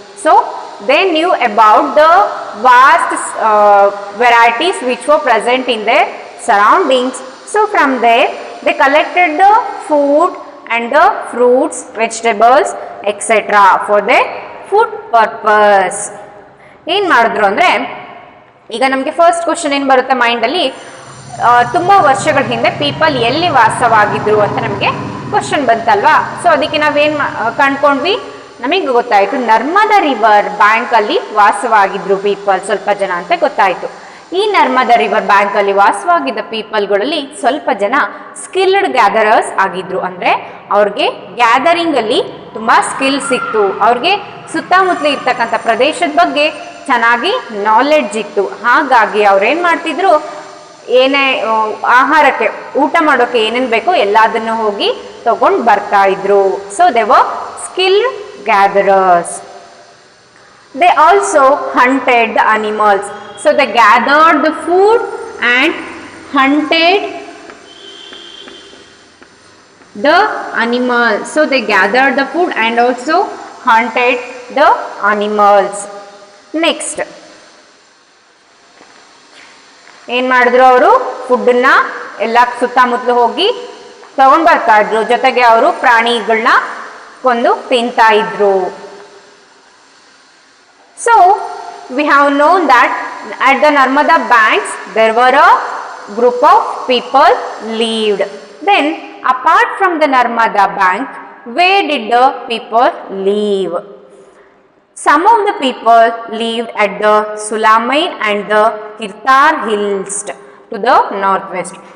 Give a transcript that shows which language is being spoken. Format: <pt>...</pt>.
<en>So they knew about the vast varieties which were present in their surroundings. So from there they collected the food and the fruits, vegetables, etc. for their food purpose.</en> <kn>ಏನು ಮಾಡಿದ್ರು ಅಂದರೆ, ಈಗ ನಮಗೆ first question ಏನು ಬರುತ್ತೆ ಮೈಂಡಲ್ಲಿ, ತುಂಬ ವರ್ಷಗಳ ಹಿಂದೆ ಪೀಪಲ್ ಎಲ್ಲಿ ವಾಸವಾಗಿದ್ರು ಅಂತ ನಮಗೆ ಕ್ವಶನ್ ಬಂತಲ್ವಾ. ಸೊ ಅದಕ್ಕೆ ನಾವೇನು ಕಂಡ್ಕೊಂಡ್ವಿ, ನಮಗೆ ಗೊತ್ತಾಯಿತು ನರ್ಮದಾ ರಿವರ್ ಬ್ಯಾಂಕಲ್ಲಿ ವಾಸವಾಗಿದ್ರು ಪೀಪಲ್ ಸ್ವಲ್ಪ ಜನ ಅಂತ ಗೊತ್ತಾಯಿತು. ಈ ನರ್ಮದಾ ರಿವರ್ ಬ್ಯಾಂಕಲ್ಲಿ ವಾಸವಾಗಿದ್ದ ಪೀಪಲ್ಗಳಲ್ಲಿ ಸ್ವಲ್ಪ ಜನ ಸ್ಕಿಲ್ಡ್ ಗ್ಯಾದರರ್ಸ್ ಆಗಿದ್ರು. ಅಂದರೆ ಅವ್ರಿಗೆ ಗ್ಯಾದರಿಂಗಲ್ಲಿ ತುಂಬ ಸ್ಕಿಲ್ ಸಿಕ್ತು, ಅವ್ರಿಗೆ ಸುತ್ತಮುತ್ತಲು ಇರ್ತಕ್ಕಂಥ ಪ್ರದೇಶದ ಬಗ್ಗೆ ಚೆನ್ನಾಗಿ ನಾಲೆಡ್ಜ್ ಇತ್ತು. ಹಾಗಾಗಿ ಅವ್ರೇನು ಮಾಡ್ತಿದ್ರು, ಏನೇ ಆಹಾರಕ್ಕೆ ಊಟ ಮಾಡೋಕ್ಕೆ ಏನೇನು ಬೇಕೋ ಎಲ್ಲದನ್ನು ಹೋಗಿ ತಗೊಂಡು ಬರ್ತಾ ಇದ್ರು.</kn> <en>So they were skilled gatherers. They also hunted the animals. So they gathered the food and hunted the animals. So they gathered the food and also hunted the animals.</en> <kn>Next, ಏನು ಮಾಡಿದ್ರು ಅವರು, ಫುಡ್ಡನ್ನ ಎಲ್ಲ ಸುತ್ತಮುತ್ತಲು ಹೋಗಿ ತಗೊಂಡ್ ಬರ್ತಾ ಇದ್ರು. ಜೊತೆಗೆ ಅವರು ಪ್ರಾಣಿಗಳನ್ನ ಕೊಂದು ತಿಂತಾ ಇದ್ರು.</kn> <en>So we have known that at the Narmada banks there were a group of people lived. Then apart from the Narmada bank, where did the people live? Some of the people lived at the Sulaiman and the Kirtar hills to the northwest.</en>